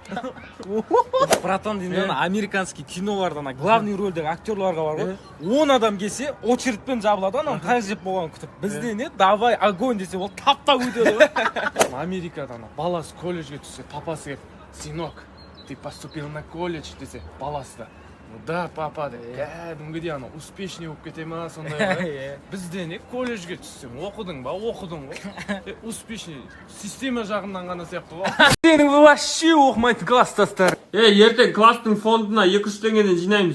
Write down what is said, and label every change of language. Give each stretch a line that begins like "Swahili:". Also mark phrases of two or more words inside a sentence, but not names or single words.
Kazakh: Братан дейін американский кинолардан главный рөлдегі актерларға бар ғой. 10 адам келсе очередьпен жабылады. Анам қай жеп болған күтіп. Бізде не?
Russian: Давай огонь
Kazakh: десе ол тап-тап өтеді ғой. Америкада баласы колледжге түссе, папасы кеп, синок,
Russian: ты поступил на колледж
Kazakh: десе, баласы да.
Russian: Ну да, папа
Kazakh: деп, кәдімгідей успешный болып кете ма сондай ғой. Бізде не? Колледжге түссем, оқыдың ба? Оқыдың ғой. Успешный система жағынан ғана сияқты ғой. Сенің вообще оқымайтын класстастар. Ертең класстың фондына 200 теңгеден жинаймыз.